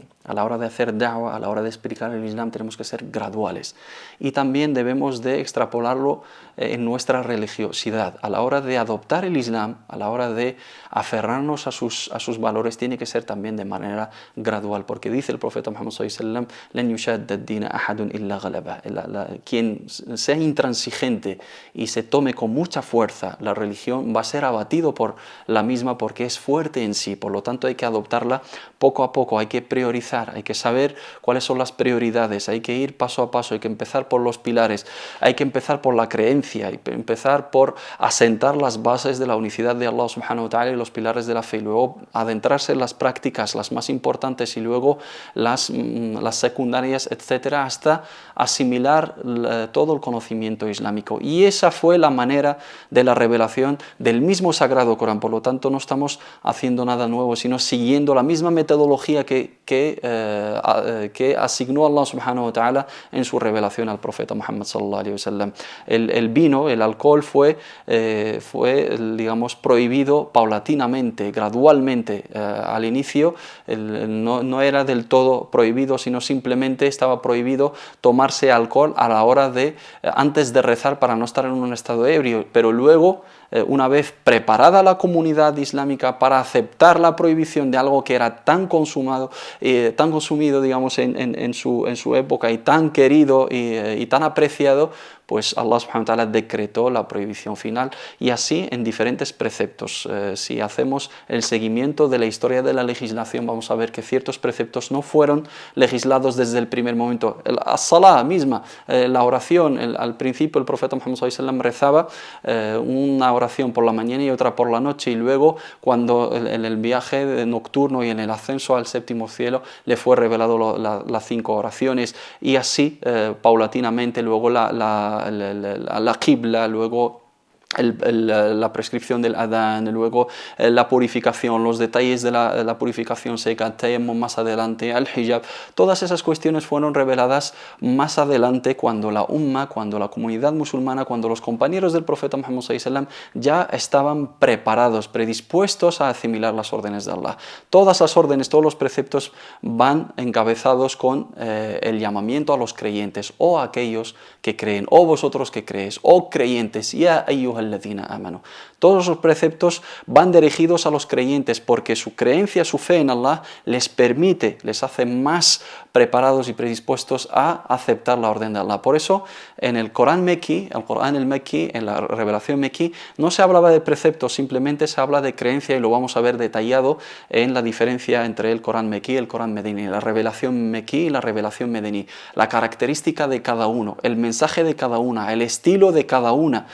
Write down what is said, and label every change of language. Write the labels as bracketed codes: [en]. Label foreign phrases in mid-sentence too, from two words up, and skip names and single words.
[es] A la hora de hacer da'wa, a la hora de explicar el Islam, tenemos que ser graduales. Y también debemos de extrapolarlo en nuestra religiosidad. A la hora de adoptar el Islam, a la hora de aferrarnos a sus valores, tiene que ser también de manera gradual. Porque dice el profeta Muhammad [ar] صلى الله عليه وسلم, "لن يشاد الدين أحد إلا غلبه". [es] Quien sea intransigente y se tome con mucha fuerza la religión, va a ser abatido por la misma, porque es fuerte en sí. Por lo tanto, hay que adoptarla poco a poco, hay que priorizar planificar, hay que saber cuáles son las prioridades, hay que ir paso a paso, hay que empezar por los pilares, hay que empezar por la creencia, hay que empezar por asentar las bases de la unicidad de Allah [ar] سبحانه وتعالى [es] y los pilares de la fe, y luego adentrarse en las prácticas, las más importantes, y luego las secundarias, etcétera, hasta asimilar todo el conocimiento islámico. Y esa fue la manera de la revelación del mismo Sagrado Corán. Por lo tanto, no estamos haciendo nada nuevo, sino siguiendo la misma metodología que asignó Allah [ar] سبحانه وتعالى [es] en su revelación al profeta Muhammad [ar] صلى الله عليه وسلم. [es] El vino, el alcohol fue digamos, prohibido paulatinamente, gradualmente. Al inicio no era del todo prohibido, sino simplemente estaba prohibido tomarse alcohol a la hora antes de rezar, para no estar en un estado ebrio, pero luego, una vez preparada la comunidad islámica para aceptar la prohibición de algo que era tan consumido, digamos, en su época, y tan querido y tan apreciado, pues Allah [ar] سبحانه وتعالى [es] decretó la prohibición final, y así en diferentes preceptos. Si hacemos el seguimiento de la historia de la legislación, vamos a ver que ciertos preceptos no fueron legislados desde el primer momento. As-salah misma, la oración, al principio el profeta Muhammad [ar] صلى الله عليه وسلم [es] rezaba una oración por la mañana y otra por la noche, y luego, cuando en el viaje nocturno y en el ascenso al séptimo cielo, le fue revelado las 5 oraciones, y así paulatinamente, luego la qibla, luego la prescripción del adán, luego la purificación, los detalles de la purificación seca, tayammum más adelante, al hijab. Todas esas cuestiones fueron reveladas más adelante, cuando la cuando la comunidad musulmana, cuando los compañeros del profeta Muhammad [ar] صلى الله عليه وسلم [es] ya estaban preparados, predispuestos a asimilar las órdenes de Allah. Todas las órdenes, todos los preceptos van encabezados con el llamamiento a los creyentes, o a aquellos que creen, o vosotros que creéis, o creyentes, [ar] يا أيها الذين آمنوا. [es] Todos los preceptos van dirigidos a los creyentes, porque su creencia, su fe en Allah les permite, les hace más preparados y predispuestos a aceptar la orden de Allah. Por eso, en el Corán Mekki, en la revelación Mekki, no se hablaba de preceptos, simplemente se habla de creencia, y lo vamos a ver detallado en la diferencia entre el Corán Mekki y el Corán Medini, la revelación Mekki y la revelación Medini, la característica de cada uno, el mensaje de cada una, el estilo de cada una.